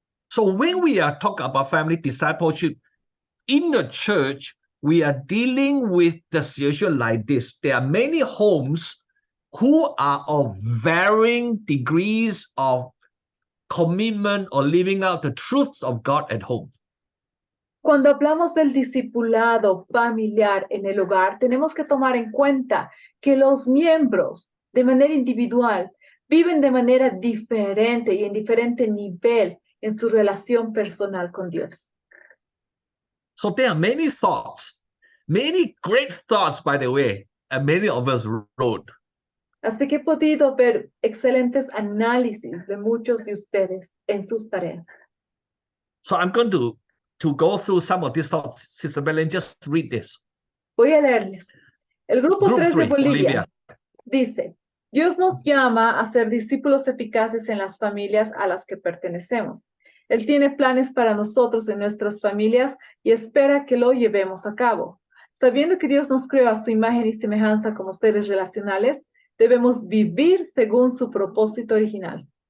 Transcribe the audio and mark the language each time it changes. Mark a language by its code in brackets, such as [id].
[en] So when we are talking about family discipleship in the church, we are dealing with the situation like this. There are many homes who are of varying degrees of commitment or living out the truths of God at home. [es] Cuando hablamos del discipulado familiar en el hogar, tenemos que tomar en cuenta que los miembros de manera individual viven de manera diferente y en diferente nivel en su relación personal con Dios. [en] So there are many thoughts, many great thoughts, by the way, and many of us wrote. [es] Así que he podido ver excelentes análisis de muchos de ustedes en sus tareas. [en] So I'm going to to go through some of these thoughts. Sister Belen, just read this. [es] Voy a leerles. El grupo [en] Group [es] 3 de [en] 3, [es] Bolivia [en] Bolivia. [es] dice, Dios nos llama a ser discípulos eficaces en las familias a las que pertenecemos. Él tiene planes para nosotros en nuestras familias y espera que lo llevemos a cabo. Sabiendo que Dios nos creó a su imagen y semejanza como seres relacionales, debemos vivir según su propósito original.